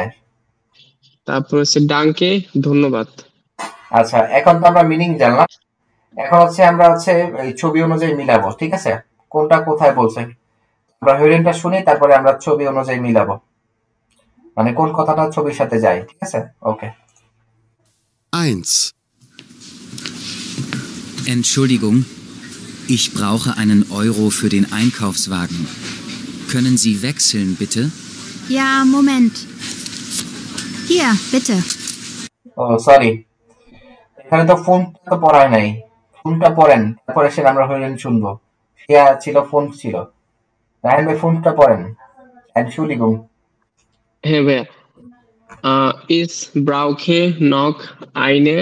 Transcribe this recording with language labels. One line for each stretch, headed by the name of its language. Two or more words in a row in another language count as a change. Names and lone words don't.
Bangla: তারপর হচ্ছে ডাঙ্কে ধন্যবাদ। আচ্ছা এখন তো আমরা মিনিং জানলাম, এখন হচ্ছে আমরা হচ্ছে এই ছবি অনুযায়ী মিলাবো, ঠিক আছে? কোনটা কোথায় বলছে আমরা হেডিংটা শুনি, তারপরে আমরা ছবি অনুযায়ী মিলাবো, মানে কোন কথাটা ছবির সাথে যায়, ঠিক আছে? ওকে। 1.
German: Entschuldigung, ich brauche einen Euro für den Einkaufswagen. Können Sie wechseln, bitte? Ja, Moment. Hier, bitte.
Bangla: ও সরি, এখানে তো ফোনটা তো পড়ায় নাই, ফোনটা পড়েন তারপরে সে আমরা হেডিং শুনবো। ইয়া ছিল, ফোন ছিল, রায়হান ভাই ফোনটা পড়েন।
German: Entschuldigung,
Bangla: হ্যাঁ ভাইয়া
German: ich brauche noch eine